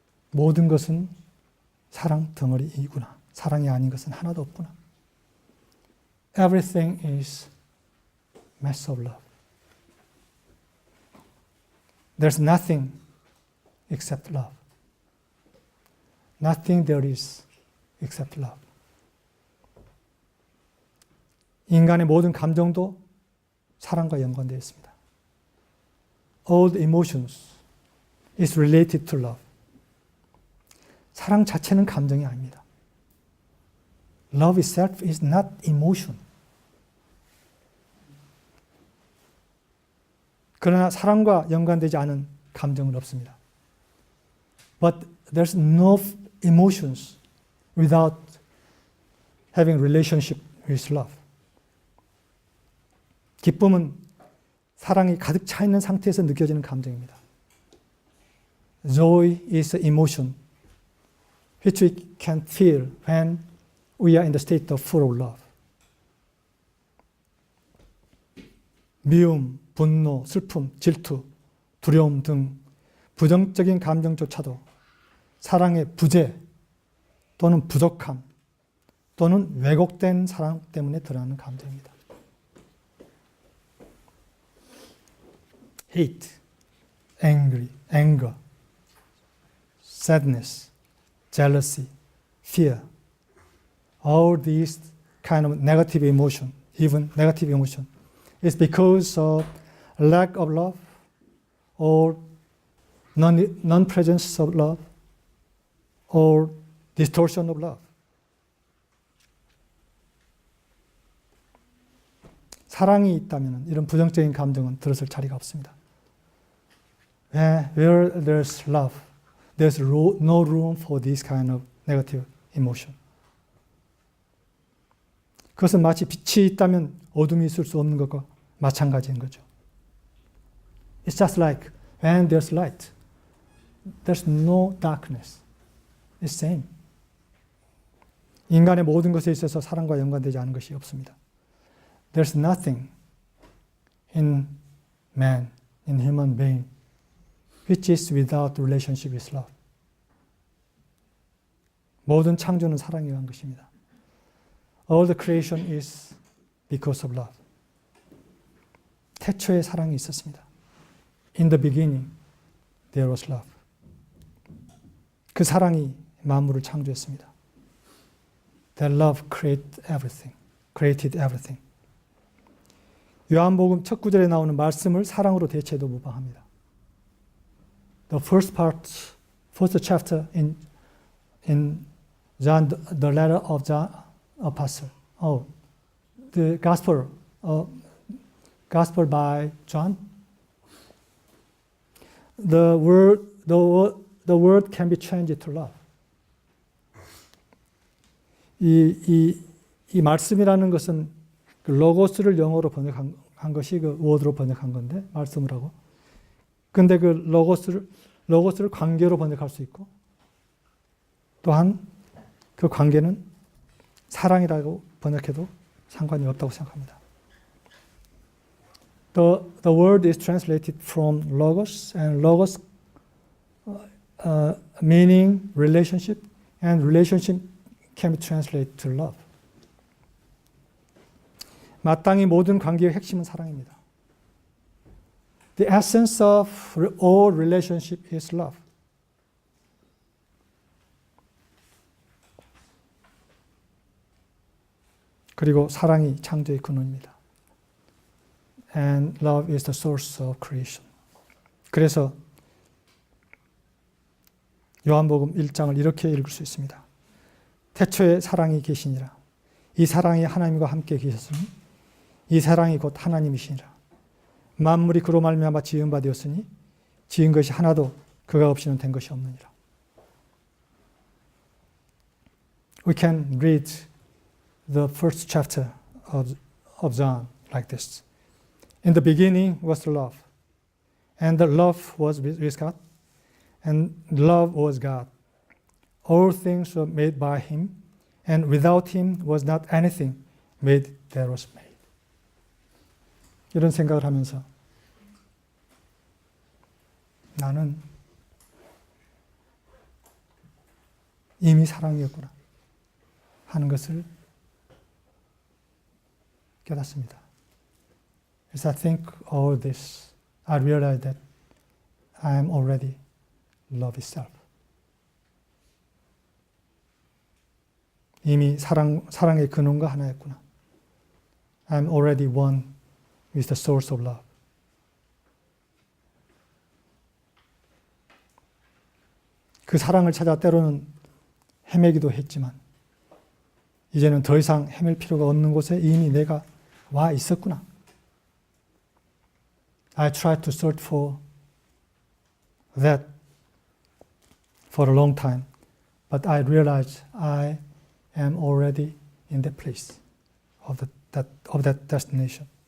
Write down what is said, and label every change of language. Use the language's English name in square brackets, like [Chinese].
[Korean] 모든 것은 사랑 덩어리이구나. 사랑이 아닌 것은 하나도 없구나. [English] Everything is mass of love. There's nothing except love. Nothing there is except love. [Korean] 인간의 모든 감정도 사랑과 연관되어 있습니다. [English] All the emotions is related to love. [Korean] 사랑 자체는 감정이 아닙니다. [English] Love itself is not emotion. [Korean] 그러나 사랑과 연관되지 않은 감정은 없습니다. [English] But there's no emotions without having relationship with love. [Korean] 기쁨은 사랑이 가득 차 있는 상태에서 느껴지는 감정입니다. [English] Joy is an emotion which we can feel when we are in the state of full of love. [Korean] 미움, 분노, 슬픔, 질투, 두려움 등 부정적인 감정조차도 사랑의 부재 또는 부족함 또는 왜곡된 사랑 때문에 드러나는 감정입니다. [English] Hate, anger, sadness, jealousy, fear. All these kind of negative emotion, even negative emotion, is because of lack of love or non-presence of love or distortion of love. [Korean] 사랑이 있다면 이런 부정적인 감정은 들어설 자리가 없습니다. [English] Where there's love, there's no room for this kind of negative emotion. [Korean] 그것은 마치 빛이 있다면 어둠이 있을 수 없는 것과 마찬가지인 거죠. [English] It's just like when there's light, there's no darkness. It's same. [Korean] 인간의 모든 것에 있어서 사랑과 연관되지 않은 것이 없습니다. [English] There's nothing in man, in human being, which is without relationship with love. [Korean] 모든 창조는 사랑에 의한 것입니다. [English] All the creation is because of love. [Korean] 태초에 사랑이 있었습니다. [English] In the beginning, there was love. [Korean] 그 사랑이 만물을 창조했습니다. [English] That love created everything. [Korean] 요한복음 첫 구절에 나오는 말씀을 사랑으로 대체해도 무방합니다. [English] The first chapter in John, the letter of John Apostle. The gospel by John. The word can be changed to love. [Korean] 이 말씀이라는 것은 그 로고스를 영어로 번역한 것이 그 워드로 번역한 건데 말씀을 하고. 근데 그 로고스를 관계로 번역할 수 있고 또한 그 관계는 사랑이라고 번역해도 상관이 없다고 생각합니다. [English] The word is translated from logos and logos meaning relationship and relationship can be translated to love. [Korean] 마땅히 모든 관계의 핵심은 사랑입니다. [English] The essence of all relationship is love. [Korean] 그리고 사랑이 창조의 근원입니다. [English] And love is the source of creation. [Korean] 그래서 요한복음 1장을 이렇게 읽을 수 있습니다. 태초에 사랑이 계시니라. 이 사랑이 하나님과 함께 계셨으니 이 사랑이 곧 하나님이시니라. 만물이 그로 말미암아 지은 바 되었으니 지은 것이 하나도 그가 없이는 된 것이 없느니라. [English] We can read the first chapter of John like this. In the beginning was love, and the love was with God, and love was God. All things were made by him, and without him was not anything made that was made. [Korean] 이런 생각을 하면서 나는 이미 사랑이었구나 하는 것을 깨닫습니다. [English] As I think all this, I realize that I am already love itself. [Korean] 이미 사랑의 근원과 하나였구나. [English] I am already one with the source of love. [Korean] 그 사랑을 찾아 때로는 헤매기도 했지만 이제는 더 이상 헤맬 필요가 없는 곳에 이미 내가 와 있었구나. [English] I tried to search for that for a long time, but I realized I am already in the place of that destination.